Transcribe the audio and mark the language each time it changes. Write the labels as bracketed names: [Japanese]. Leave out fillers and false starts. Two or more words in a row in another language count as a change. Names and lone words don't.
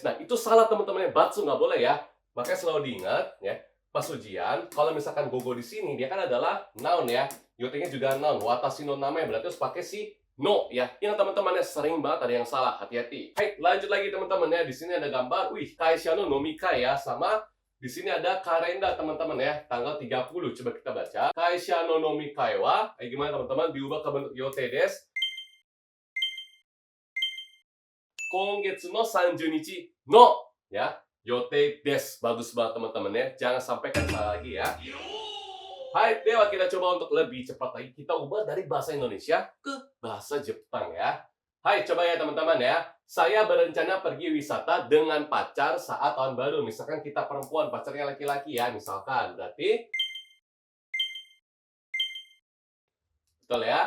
[Indonesian] Nah, itu salah teman-teman ya, batsu nggak boleh ya, makanya selalu diingat ya, pas ujian, kalau misalkan gogo di sini, dia kan adalah noun ya, yote-nya juga noun, [Japanese] 私の [Indonesian] namanya, berarti harus pakai si no ya. Yang teman-temannya sering banget ada yang salah, hati-hati. Hai, lanjut lagi teman-teman ya. Di sini ada gambar, wih, [Japanese] 会社の飲み会 [Indonesian] ya, sama di sini ada kalender teman-teman ya, tanggal 30. Coba kita baca. [Japanese] 会社の飲み会は, [Indonesian] gimana teman-teman? Diubah ke bentuk [Japanese] 予定です. 今月の30日のや、予定です. [Indonesian] Bagus banget teman-teman ya. Jangan sampai kan salah lagi ya. [Japanese] はい、では, [Indonesian] kita coba untuk lebih cepat lagi. Kita ubah dari bahasa Indonesia ke bahasa Jepang ya. Hai, coba ya teman-teman ya. Saya berencana pergi wisata dengan pacar saat tahun baru. Misalkan kita perempuan, pacarnya laki-laki ya. Misalkan, berarti betul ya.